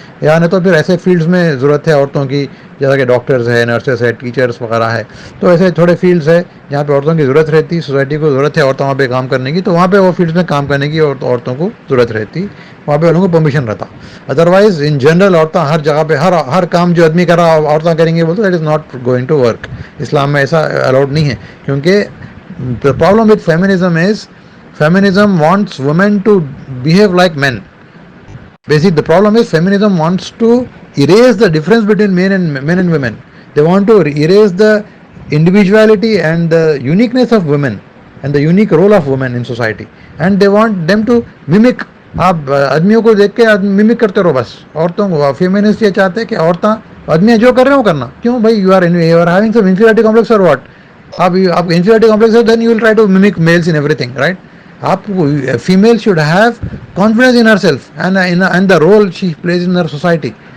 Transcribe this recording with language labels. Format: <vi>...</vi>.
<ur>یا نہیں تو پھر ایسے فیلڈز میں ضرورت ہے عورتوں کی, جیسا کہ ڈاکٹرز ہے, نرسز ہے, ٹیچرز وغیرہ ہے. تو ایسے تھوڑے فیلڈز ہے جہاں پہ عورتوں کی ضرورت رہتی, سوسائٹی کو ضرورت ہے عورتوں وہاں پہ کام کرنے کی, تو وہاں پہ وہ فیلڈز میں کام کرنے کی عورتوں کو ضرورت رہتی, وہاں پہ ان لوگوں کو پرمیشن رہتا. ادروائز ان جنرل عورتیں ہر جگہ پہ ہر کام جو آدمی کر رہا عورتیں کریں گے, بولتے</ur> <en>That is not going to work.</en> <ur>اسلام میں ایسا الاؤڈ نہیں ہے, کیونکہ</ur> <en>the problem with feminism is feminism wants women to behave like men. Basically the problem is feminism wants to erase the difference between men and women. They want to erase the individuality and the uniqueness of women and the unique role of women in society, and they want them to mimic.</en> <ur>آپ آدمیوں کو دیکھ کے mimic کرتے رہو بس عورتوں کو. فیمنسٹ یہ چاہتے ہیں کہ عورتیں آدمیاں جو کر رہے ہو کرنا. کیوں بھائی,</ur> <en>you are having some inferiority complex اور what,</en> <ur>آپ انفیریٹی کمپلیکس ہے,</ur> <en>Then you will try to mimic males in everything, right. آپ female should have confidence in herself and the role she plays in her society.</en>